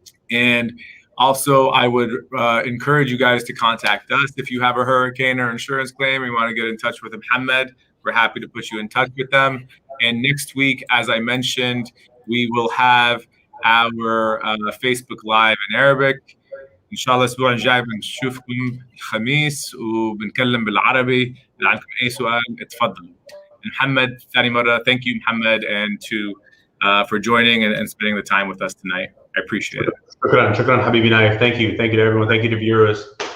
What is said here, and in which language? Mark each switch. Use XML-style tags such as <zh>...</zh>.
<en>And also, I would encourage you guys to contact us if you have a hurricane or insurance claim or you want to get in touch with Mohammad. We're happy to put you in touch with them. And next week, as I mentioned, we will have our Facebook Live in Arabic.</en> <ar>إن شاء الله الأسبوع الجاي بنشوفكم الخميس وبنتكلم بالعربي. إذا عندكم أي سؤال اتفضلوا.</ar> <en>Mohammad,</en> <ar>ثاني مرة,</ar> <en>thank you, Mohammad, and for joining and spending the time with us tonight. I appreciate it.</en> <ar>شكرا حبيبي نايف.</ar> <en>Thank you to everyone. Thank you to viewers.</en>